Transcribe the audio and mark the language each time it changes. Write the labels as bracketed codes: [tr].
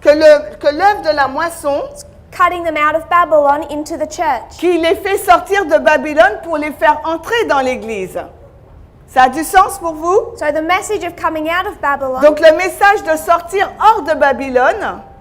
[fr] Que l'œuvre de la moisson, [en] cutting them out of Babylon into the church. [fr] qui les fait sortir de Babylone pour les faire entrer dans l'église. Ça a du sens pour vous? [en] So the message of coming out of Babylon [fr] Donc le message de sortir hors de Babylone